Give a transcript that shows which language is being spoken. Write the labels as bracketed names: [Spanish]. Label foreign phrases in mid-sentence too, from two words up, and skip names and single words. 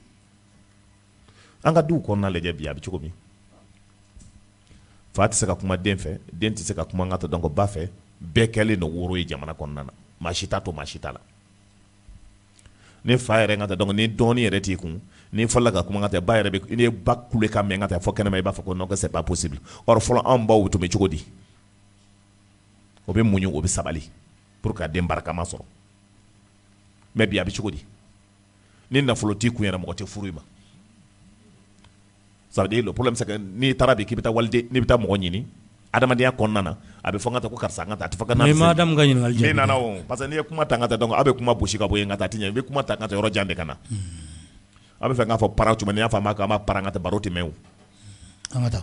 [Bambara] an ka duw kɔnɔna lajɛ bi a bɛ cogo min fa tɛ se ka kuma den fɛ den tɛ se ka kuma n ka taa donc ba fɛ bɛɛ kɛlen don woro ye jamana kɔnɔna na maa si t'a to maa si t'a la ni fa yɛrɛ ŋa ta donc ni dɔɔni yɛrɛ t'i kun ni fɔla ka kuma ŋa ta ba yɛrɛ bɛ ni ba kule ka mɛn ŋa ta fɔ kɛnɛma i b'a fɔ ko [French] non que c'est pas possible [Bambara] or fɔlɔ anw baw tun bɛ cogo di o bɛ muɲu o bɛ sabali [French] pour que [Bambara] den barakama sɔrɔ mais bi a bɛ cogo di ni nafolo t'i kun yɛrɛ mɔgɔ tɛ furu i ma [French] ça veut dire le problème c'est que [Bambara] n'i taara bi k'i bɛ taa waliden n'i bɛ taa mɔgɔ ɲini adamadenya kɔnɔna na a bɛ fɔ ŋa ta ko karisa ŋa ta a tɛ fɔ ka na mais madame ka ɲininkali jaabi ni nana o [French] parce que [Bambara] n'i ye kuma ta ŋa ta donc a bɛ kuma bosi ka bɔ yen ŋa ta a tɛ ɲɛ i bɛ kuma ta ŋa ta yɔrɔ jan de ka na a bɛ fɛ k'a fɔ para tuma n'i y'a fɔ an b'a para ŋa ta baro tɛ mɛn o an ka taa